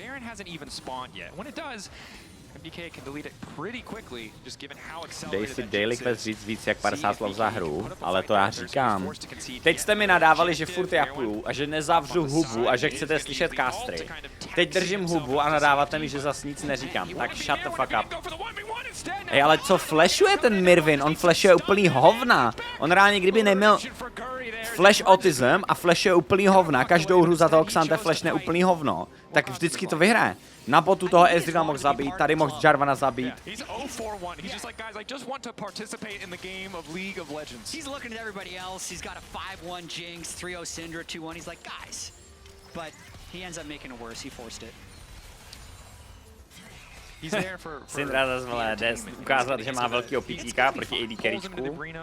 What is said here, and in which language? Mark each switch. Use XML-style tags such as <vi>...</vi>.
<en>Baron hasn't even spawned yet. When it does, MDK can delete it pretty quickly, just given how</en> <cs>Dej</cs> <en>accelerated</en> <cs>si</cs> <en>that</en> <cs>daily quest říct víc jak 50 slov za hru, ale to já říkám. Teď jste mi nadávali, že furt japuju a že nezavřu hubu a že chcete slyšet kastry. Teď držím hubu a nadáváte mi, že zas nic neříkám. Tak</cs> <en>shut the fuck up.</en> <cs>Ej, ale co flashuje ten Mirvin? On flashuje úplný hovna. On reálně kdyby neměl Flash autism a Flash je úplný hovna, každou hru za toho Xante flashne úplný hovno, tak vždycky to vyhraje. Na botu toho Ezreala mohl zabít, tady mohl Jarvana zabít.</cs> <en>He's 0-4-1. He's just like, guys, I just want to participate in the game of League of Legends. He's looking at everybody else. He's got a 5-1 Jinx, 3-0 Syndra, 2-1. He's like, guys. But he ends up making it worse. He forced it. He's there for</en> <cs>Syndra zase vole, jde ukázat, že má velkýho pitíka proti AD carryčku.</cs>